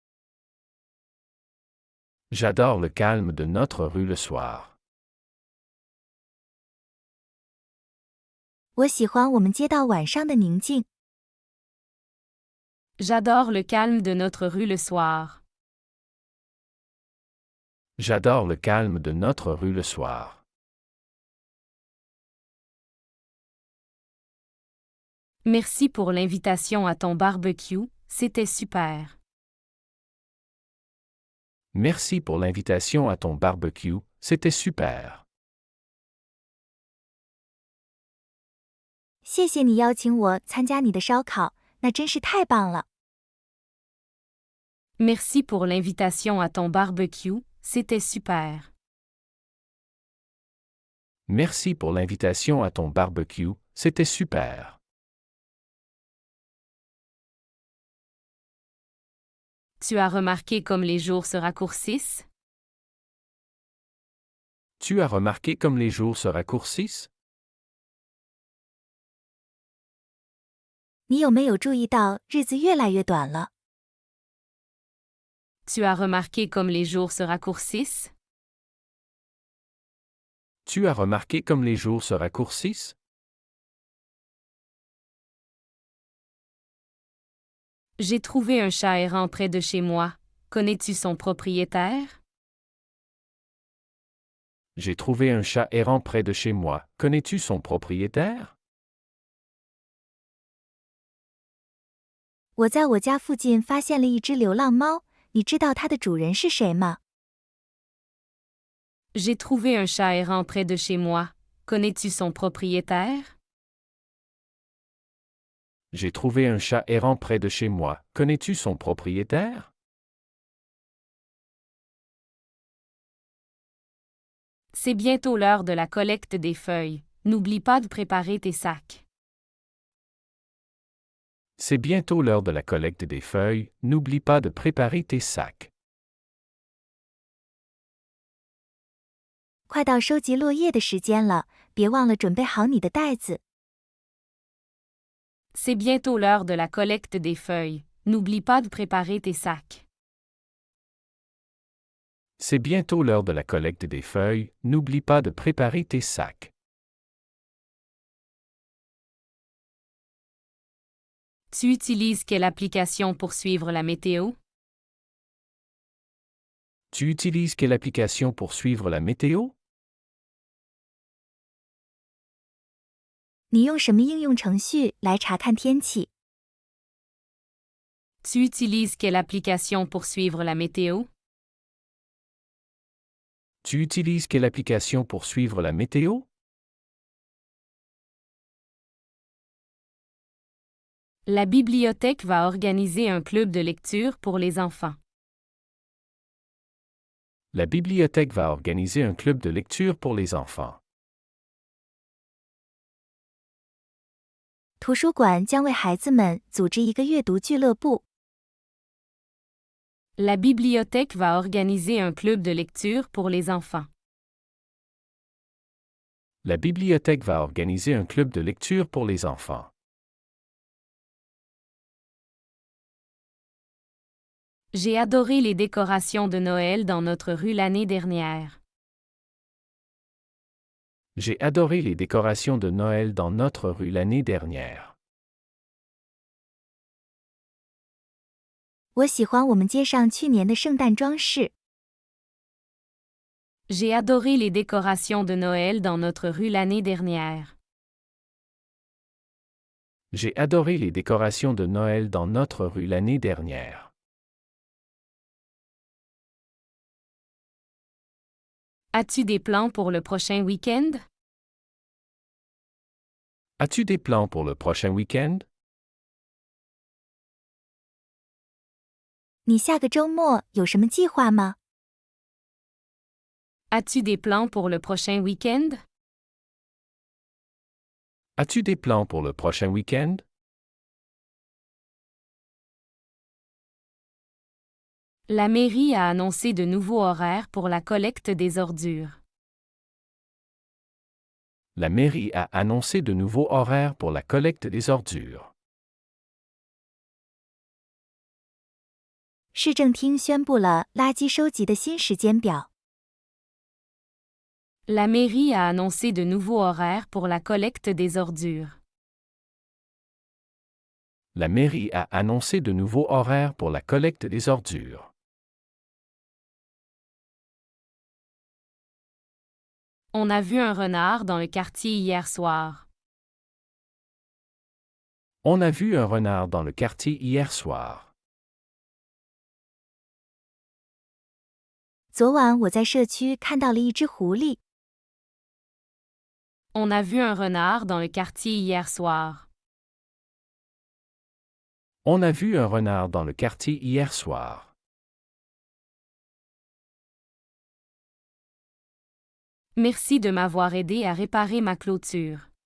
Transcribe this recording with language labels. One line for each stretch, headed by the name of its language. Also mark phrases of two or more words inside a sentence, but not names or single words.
French: J'adore le calme de notre rue le soir.
Chinese: 我喜欢我们街道晚上的宁静。
French: J'adore le calme de notre rue le soir. J'adore le calme de notre rue le soir. Merci pour l'invitation à ton barbecue, c'était super. Merci pour l'invitation à ton barbecue, c'était super.
Chinese: 谢谢你邀请我参加你的烧烤，那真是太棒了。
French: Merci pour l'invitation à ton barbecue, c'était super. Merci pour l'invitation à ton barbecue, c'était super. Tu as remarqué comme les jours se raccourcissent? Tu as remarqué comme les jours se raccourcissent?
Chinese: 你有没有注意到日子越来越短了？
French: Tu as remarqué comme les jours se raccourcissent? Tu as remarqué comme les jours se raccourcissent? J'ai trouvé un chat errant près de chez moi. Connais-tu son propriétaire? J'ai trouvé un chat errant près de chez moi. Connais-tu son propriétaire?
Chinese: 我在我家附近发现了一只流浪猫，你知道它的主人是谁吗？
French: J'ai trouvé un chat errant près de chez moi. Connais-tu son propriétaire? J'ai trouvé un chat errant près de chez moi. Connais-tu son propriétaire? C'est bientôt l'heure de la collecte des feuilles. N'oublie pas de préparer tes sacs. C'est bientôt l'heure de la collecte des feuilles. N'oublie pas de préparer tes sacs.
Chinese: 快到收集落叶的时间了，别忘了准备好你的袋子。
French: C'est bientôt l'heure de la collecte des feuilles. N'oublie pas de préparer tes sacs. C'est bientôt l'heure de la collecte des feuilles. N'oublie pas de préparer tes sacs. Tu utilises quelle application pour suivre la météo? Tu utilises quelle application pour suivre la météo?
Chinese: 你用什么应用程序来查看天气？
French: Tu utilises quelle application pour suivre la météo? Tu utilises quelle application pour suivre la météo? La bibliothèque va organiser un club de lecture pour les enfants. La bibliothèque va organiser un club de lecture pour les enfants.
Chinese: 图书馆将为孩子们组织一个阅读俱乐部。
French: La bibliothèque va organiser un club de lecture pour les enfants. La bibliothèque va organiser un club de lecture pour les enfants. J'ai adoré les décorations de Noël dans notre rue l'année dernière. J'ai adoré les décorations de Noël dans notre rue l'année dernière.
Chinese: 我喜欢我们街上去年的圣诞装饰。
French: J'ai adoré les décorations de Noël dans notre rue l'année dernière. J'ai adoré les décorations de Noël dans notre rue l'année dernière. As-tu des plans pour le prochain week-end? As-tu des plans pour le prochain week-end?
Chinese: 你下个周末有什么计划吗？
French: As-tu des plans pour le prochain week-end? As-tu des plans pour le prochain week-end? La mairie a annoncé de nouveaux horaires pour la collecte des ordures. La mairie a annoncé de nouveaux horaires pour la collecte des ordures.
Chinese: 市政厅宣布了垃圾收集的新时间表。
French: La mairie a annoncé de nouveaux horaires pour la collecte des ordures. La mairie a annoncé de nouveaux horaires pour la collecte des ordures. On a vu un renard dans le quartier hier soir. On a vu un renard dans le quartier hier soir.
Chinese: 昨晚我在社区看到了一只狐狸。
French: On a vu un renard dans le quartier hier soir. On a vu un renard dans le quartier hier soir. Merci de m'avoir aidé à réparer ma clôture.